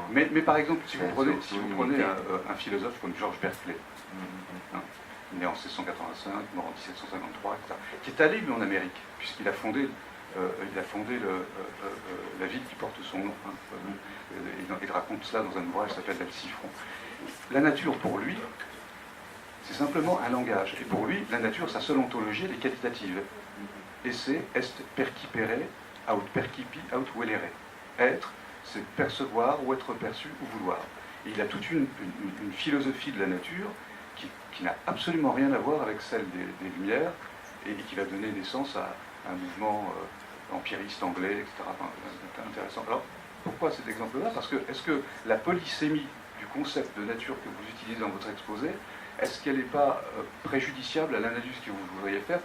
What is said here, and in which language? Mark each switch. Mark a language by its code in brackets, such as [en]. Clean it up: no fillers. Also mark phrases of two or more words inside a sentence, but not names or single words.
[fr] Mais par exemple, si vous prenez un philosophe comme George Berkeley, né en 1685, mort en 1753, etc., qui est allé, lui, en Amérique, puisqu'il a fondé la ville qui porte son nom. Il raconte cela dans un ouvrage qui s'appelle L'Alcifron. La nature, pour lui, c'est simplement un langage. Et pour lui, la nature, sa seule ontologie, elle est qualitative. [la] Esse est percipere aut percipi aut velere. [fr] Être, c'est percevoir ou être perçu ou vouloir. Et il a toute une philosophie de la nature qui n'a absolument rien à voir avec celle des Lumières et qui va donner naissance à un mouvement empiriste anglais, etc. Enfin, c'est intéressant. Alors, pourquoi cet exemple-là? Parce que, est-ce que la polysémie du concept de nature que vous utilisez dans votre exposé, est-ce qu'elle n'est pas préjudiciable à l'analyse que vous voudriez faire?